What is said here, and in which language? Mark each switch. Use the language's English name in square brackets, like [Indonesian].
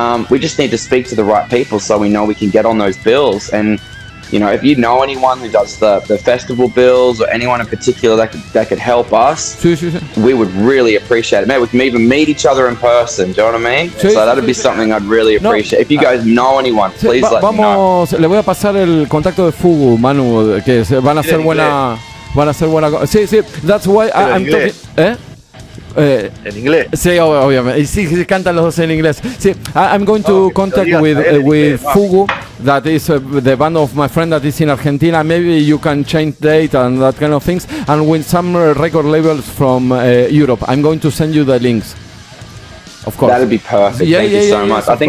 [English] We just need to speak to the right people so we know we can get on those bills. And if you know anyone who does the festival bills, or anyone in particular that could help us, we would really appreciate it. Maybe we can even meet each other in person, do you know what I mean? So that'd be something I'd really appreciate. If you guys know anyone, please let me know. [Spanish] Le voy a pasar el contacto de Fugu, Manu, que van a ser buena. [English] Sí, that's why I'm talking. [Spanish] En inglés. Sí, obviamente. Sí, cantan los dos en inglés. [English] Sí, I'm going to contact with Fugu, that is the band of my friend that is in Argentina. Maybe you can change date and that kind of things. And with some record labels from Europe. I'm going to send you the links. Of course. That'd be perfect. Thank you so much.